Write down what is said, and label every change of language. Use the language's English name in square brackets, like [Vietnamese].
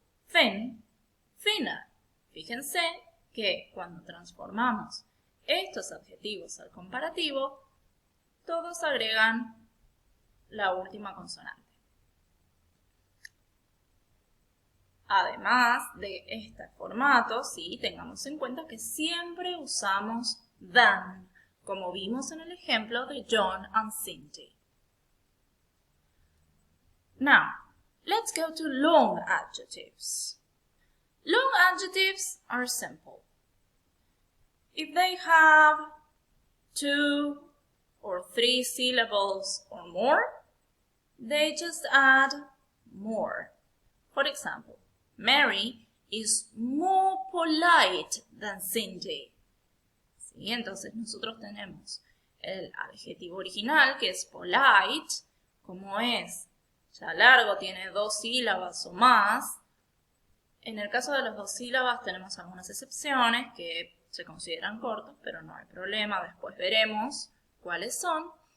[English] Thin, thinner. [Spanish] Fíjense que cuando transformamos estos adjetivos al comparativo, todos agregan la última consonante. Además de este formato, sí, tengamos en cuenta que siempre usamos than, como vimos en el ejemplo de John and Cindy. [English] Now, let's go to long adjectives. Long adjectives are simple. If they have 2 or 3 syllables or more, they just add more. For example, Mary is more polite than Cindy. [Spanish] ¿Sí? Entonces nosotros tenemos el adjetivo original que es polite, como es ya largo, tiene 2 sílabas o más. En el caso de las 2 sílabas tenemos algunas excepciones que se consideran cortos, pero no hay problema, después veremos cuáles son.